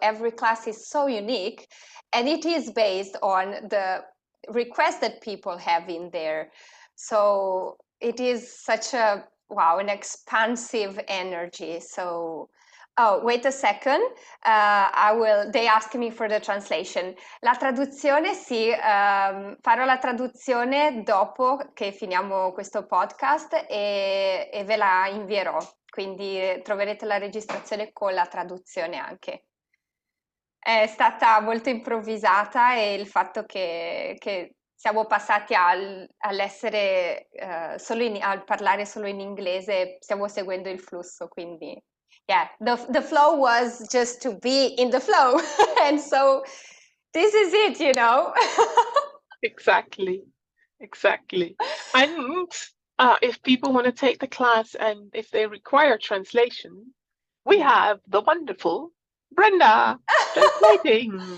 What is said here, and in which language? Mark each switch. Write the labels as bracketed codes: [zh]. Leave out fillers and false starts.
[en] Every class is so unique, and it is based on the request that people have in there. So it is such a an expansive energy. So wait a second, they ask me for the translation. [it] La traduzione, sì, farò la traduzione dopo che finiamo questo podcast e ve la invierò, quindi troverete la registrazione con la traduzione anche. È stata molto improvvisata, e il fatto che siamo passati all'essere al parlare solo in inglese, stiamo seguendo il flusso, quindi [en] yeah, the flow was just to be in the flow. And so this is it, you know. Exactly. And if people want to take the class and if they require translation, we have the wonderful Brenda translating.